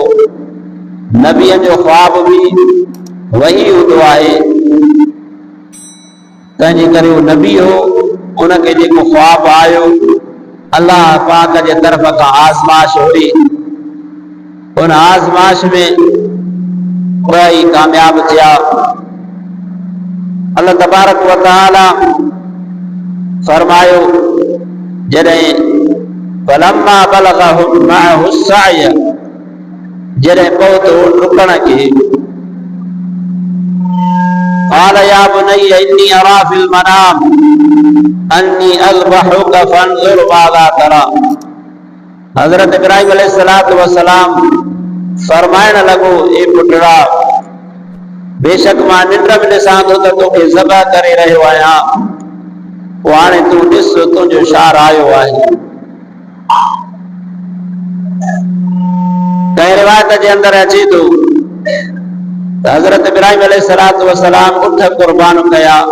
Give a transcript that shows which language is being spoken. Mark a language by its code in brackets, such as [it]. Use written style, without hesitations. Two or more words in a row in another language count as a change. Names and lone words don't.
[sd] नबीअ जो ख्वाब बि वही हूंदो आहे, तंहिंजे करे उहो नबी हो, उनखे जेको ख्वाब आयो अल्लाह पाक जे तरफ़ खां आज़माइश हुई। उन आज़माइश में ॿई कामयाब थिया। [ar] الله تبارك وتعالى [sd] फरमायो जॾहिं [ar] فلما بلغ معه السعي, [sd] जॾहिं पहुतो डुकण खे, [ar] قال يا بني إني أرى في المنام أني أذبحك فانظر ماذا ترى. [sd] हज़रत इब्राहिम [ar] عليه الصلاة والسلام [sd] फरमाइण लॻो, ए पुटड़ा, बेशक मां निंड में ॾिसां थो त तोखे ज़बह करे रहियो आहियां, पोइ हाणे तूं ॾिस तुंहिंजो छा रायो आहे। कंहिं रिवायत जे अंदरि अचे थो त हज़रत इब्राहिम [ar] عليه الصلاة والسلام [sd] उठ क़ुर्बान कया।